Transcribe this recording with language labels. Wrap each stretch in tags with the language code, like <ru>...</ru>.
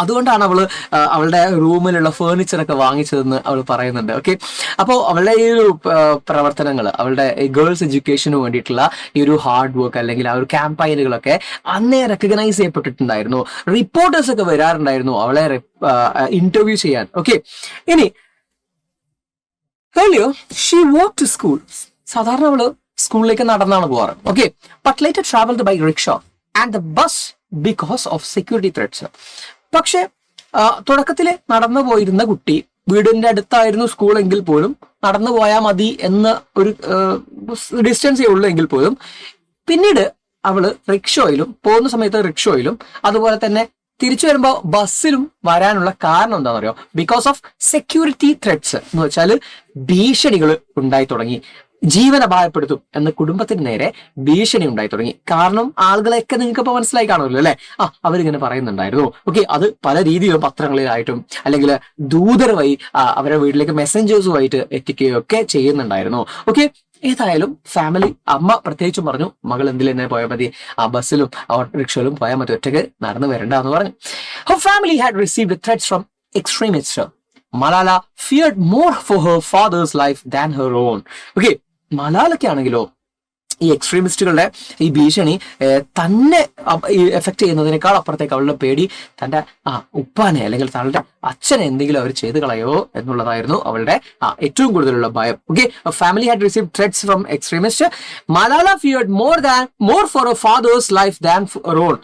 <ml>അതുകൊണ്ടാണ് അവളുടെ റൂമിലുള്ള ഫേർണിച്ചറൊക്കെ വാങ്ങിച്ചതെന്ന് അവൾ പറയുന്നുണ്ട്. ഓക്കെ, അപ്പോൾ അവളുടെ ഈ ഒരു പ്രവർത്തനങ്ങൾ, അവളുടെ ഗേൾസ് എഡ്യൂക്കേഷന് വേണ്ടിയിട്ടുള്ള ഈ ഒരു ഹാർഡ് വർക്ക് അല്ലെങ്കിൽ ആ ഒരു ക്യാമ്പയിനുകളൊക്കെ അന്നേ റെക്കഗ്നൈസ് ചെയ്യപ്പെട്ടിട്ടുണ്ടായിരുന്നു. റിപ്പോർട്ടേഴ്സ് ഒക്കെ വരാറുണ്ടായിരുന്നു അവളെ ഇന്റർവ്യൂ ചെയ്യാൻ.</ml> <en>Okay, ഇനി earlier she walked to school.</en> <ml>സാധാരണ അവള് സ്കൂളിലേക്ക് നടന്നാണ് പോവാറ്.</ml> <en>Okay, but later travelled by rickshaw and the bus because of security threats.</en> <ml>പക്ഷെ തുടക്കത്തില് നടന്നു പോയിരുന്ന കുട്ടി, വീടിന്റെ അടുത്തായിരുന്നു സ്കൂൾ എങ്കിൽ പോലും നടന്നു പോയാൽ മതി എന്ന ഒരു ഡിസ്റ്റൻസേ ഉള്ളൂ എങ്കിൽ പോലും പിന്നീട് അവള് റിക്ഷയിലും പോകുന്ന സമയത്ത് റിക്ഷയിലും അതുപോലെ തന്നെ തിരിച്ചു വരുമ്പോൾ ബസ്സിലും വരാനുള്ള കാരണം എന്താണെന്ന് അറിയോ?</ml> <en>because of security threats</en> <ml>എന്ന് വെച്ചാൽ ഭീഷണികൾ ഉണ്ടായി തുടങ്ങി. ജീവൻ അപായപ്പെടുത്തും എന്ന കുടുംബത്തിന് നേരെ ഭീഷണി ഉണ്ടായി തുടങ്ങി. കാരണം ആളുകളെയൊക്കെ നിങ്ങൾക്ക് ഇപ്പൊ മനസ്സിലായി കാണുമല്ലോ അല്ലെ? അവരിങ്ങനെ പറയുന്നുണ്ടായിരുന്നു. ഓക്കെ, അത് പല രീതിയിലും പത്രങ്ങളിലായിട്ടും അല്ലെങ്കിൽ ദൂതർ വഴി അവരുടെ വീട്ടിലേക്ക് മെസ്സഞ്ചേഴ്സുമായിട്ട് എത്തിക്കുകയൊക്കെ ചെയ്യുന്നുണ്ടായിരുന്നു. ഓക്കെ, ഏതായാലും ഫാമിലി, അമ്മ പ്രത്യേകിച്ചും പറഞ്ഞു, മകൾ എന്തിൽ തന്നെ പോയാൽ മതി, ആ ബസ്സിലും ഓട്ടോറിക്ഷയിലും പോയാൽ മതി, ഒറ്റയ്ക്ക് നടന്നു വരണ്ട എന്ന് പറഞ്ഞു.</ml> <en>Her family had received threats from extremists. Malala feared more for her father's life than her own.</en> <ml>Okay, മലാലയ്ക്കാണെങ്കിലോ ഈ എക്സ്ട്രീമിസ്റ്റുകളുടെ ഈ ഭീഷണി തന്നെ എഫക്ട് ചെയ്യുന്നതിനേക്കാൾ അപ്പുറത്തേക്ക് അവളുടെ പേടി തന്റെ ഉപ്പാനെ അല്ലെങ്കിൽ തങ്ങളുടെ അച്ഛനെ എന്തെങ്കിലും അവർ ചെയ്തു കളയോ എന്നുള്ളതായിരുന്നു അവളുടെ ഏറ്റവും കൂടുതലുള്ള ഭയം.</ml> <en>Okay, family had received threats from extremist. Malala feared more for a father's life than her own.</en>